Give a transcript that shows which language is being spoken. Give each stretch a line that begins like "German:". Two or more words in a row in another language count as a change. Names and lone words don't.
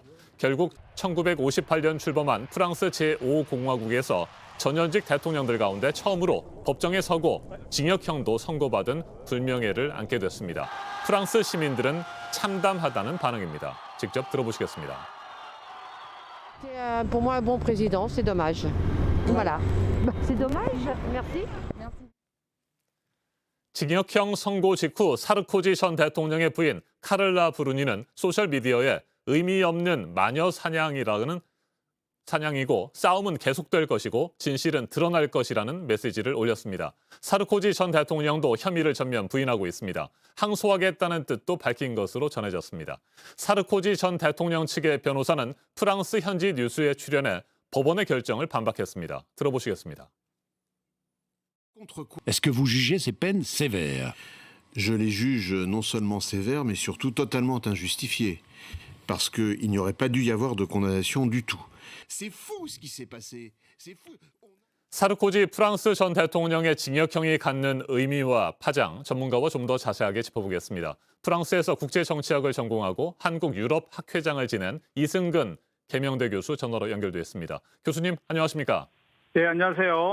Korean: 결국 1958년 출범한 프랑스 제5공화국에서 전현직 대통령들 가운데 처음으로 법정에 서고 징역형도 선고받은 불명예를 안게 됐습니다. 프랑스 시민들은 참담하다는 반응입니다. 직접 들어보시겠습니다.
French: Pour moi, un bon président, c'est dommage. Voilà. C'est dommage. Merci.
Korean: 징역형 선고 직후 사르코지 전 대통령의 부인 카를라 브루니는 소셜미디어에 의미 없는 마녀 사냥이고 싸움은 계속될 것이고 진실은 드러날 것이라는 메시지를 올렸습니다. 사르코지 전 대통령도 혐의를 전면 부인하고 있습니다. 항소하겠다는 뜻도 밝힌 것으로 전해졌습니다. 사르코지 전 대통령 측의 변호사는 프랑스 현지 뉴스에 출연해 법원의 결정을 반박했습니다. 들어보시겠습니다.
French: Est-ce que vous jugez ces peines sévères? Je les juge non seulement sévères, mais surtout totalement injustifiées. Parce qu'il n'y aurait pas dû y avoir de condamnation du tout. C'est fou ce qui s'est passé. C'est fou.
Korean: 사르코지 프랑스 전 대통령의 징역형이 갖는 의미와 파장, 전문가와 좀 더 자세하게 짚어보겠습니다. 프랑스에서 국제정치학을 전공하고 한국 유럽 학회장을 지낸 이승근 계명대 교수 전화로 연결돼 있습니다. 교수님, 안녕하십니까? 네, 안녕하세요.